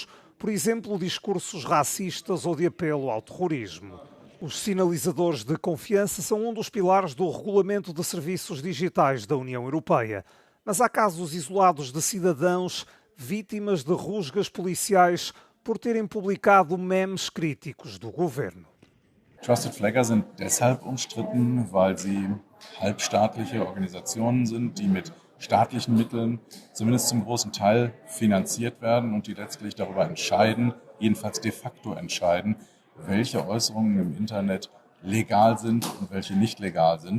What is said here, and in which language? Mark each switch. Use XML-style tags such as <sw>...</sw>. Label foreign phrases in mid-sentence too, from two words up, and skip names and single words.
<pt>Por exemplo, discursos racistas ou de apelo ao terrorismo. Os sinalizadores de confiança são um dos pilares do Regulamento de Serviços Digitais da União Europeia. Mas há casos isolados de cidadãos vítimas de rusgas policiais por terem publicado memes críticos do governo.</pt> <en>Trusted Flagger</en> <de>sind deshalb umstritten, weil sie halbstaatliche Organisationen sind, die mit staatlichen Mitteln zumindest zum großen Teil finanziert werden und die letztlich darüber entscheiden, jedenfalls de facto entscheiden, welche Äußerungen im Internet legal sind und welche nicht legal sind.</de>